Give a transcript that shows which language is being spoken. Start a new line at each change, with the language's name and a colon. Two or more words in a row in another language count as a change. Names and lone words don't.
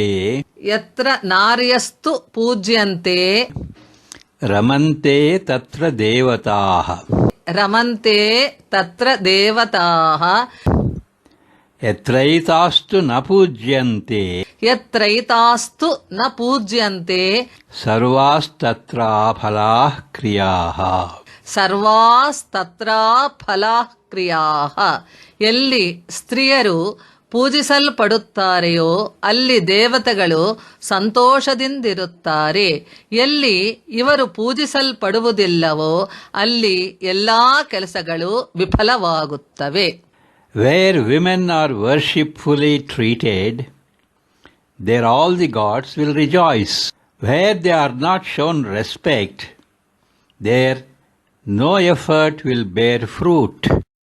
Sanskrit: ಯತ್ರ ನಾರ್ಯಸ್ತು ಪೂಜ್ಯಂತೆ ರಮಂತೆ ತತ್ರ ದೇವತಾಃ ರಮಂತೆ ತತ್ರ ದೇವತಾಃ ಯತ್ರೈತಾಸ್ತು ನ ಪೂಜ್ಯಂತೆ ಯತ್ರೈತಾಸ್ತು ನ ಪೂಜ್ಯಂತೆ ಸರ್ವಾಸ್ತತ್ರ ಫಲಾಃ ಕ್ರಿಯಾಃ ಸರ್ವಾಸ್ತತ್ರ ಫಲಾಃ ಕ್ರಿಯಾಃ.
Kannada: ಎಲ್ಲಿ ಸ್ತ್ರೀಯರು ಪೂಜಿಸಲ್ಪಡುತ್ತಾರೆಯೋ ಅಲ್ಲಿ ದೇವತೆಗಳು ಸಂತೋಷದಿಂದಿರುತ್ತಾರೆ. ಎಲ್ಲಿ ಇವರು ಪೂಜಿಸಲ್ಪಡುವುದಿಲ್ಲವೋ ಅಲ್ಲಿ ಎಲ್ಲಾ ಕೆಲಸಗಳು ವಿಫಲವಾಗುತ್ತವೆ.
English: Where women are worshipfully treated, there all the gods will rejoice. Where they are not shown respect, there no effort will bear fruit.